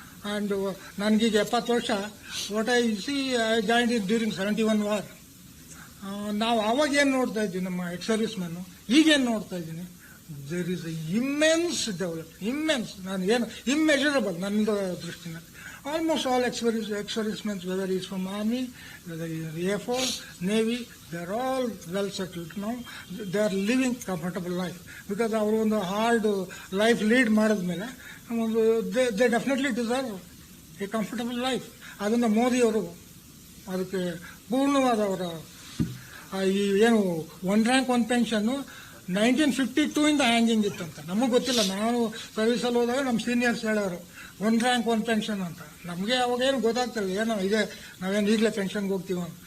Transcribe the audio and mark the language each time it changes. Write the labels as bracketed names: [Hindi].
[English] and [Kannada] ನನಗೀಗ 70 ವರ್ಷ. [English] What I see, I joined in during 71 war. [Kannada] ನಾವು ಅವಾಗ ಏನು ನೋಡ್ತಾ ಇದ್ವಿ ನಮ್ಮ ಎಕ್ಸ್ ಸರ್ವಿಸ್ ಮೆನ್ನು, ಈಗೇನು ನೋಡ್ತಾ ಇದ್ದೀನಿ, [English] There is a immense develop, immense. [Kannada] ನಾನು ಏನು ಇಮ್ಮೆಜರಬಲ್ ನನ್ನ ದೃಷ್ಟಿನಲ್ಲಿ. [English] Almost all ex-servicemen, whether he is from Army, whether he is Air Force, Navy, they are all well settled now. They are living comfortable life because [Kannada] ಅವರು ಒಂದು hard life lead ಮಾಡಿದ್ಮೇಲೆ [English] they definitely deserve a comfortable life. [Kannada] ಅದನ್ನು ಮೋದಿ ಅವರು ಅದಕ್ಕೆ ಪೂರ್ಣವಾದ ಅವರ ಈ ಏನು 1 ರ್ಯಾಂಕ್ 1 ಪೆನ್ಷನ್ 1952 ಇಂದ ಹ್ಯಾಂಗಿಂಗ್ ಇತ್ತಂತ. ನಮಗೆ ಗೊತ್ತಿಲ್ಲ, ನಾವು ಸರ್ವಿಸಲ್ಲಿ ಹೋದಾಗ ನಮ್ಮ ಸೀನಿಯರ್ಸ್ ಹೇಳೋರು 1 ರ್ಯಾಂಕ್ 1 ಪೆನ್ಷನ್ ಅಂತ. ನಮಗೆ ಅವಾಗೇನು ಗೊತ್ತಾಗ್ತಿಲ್ಲ, ಏನೋ ಇದೆ, ನಾವೇನು ಈಗಲೇ ಪೆನ್ಷನ್ಗೆ ಹೋಗ್ತೀವ.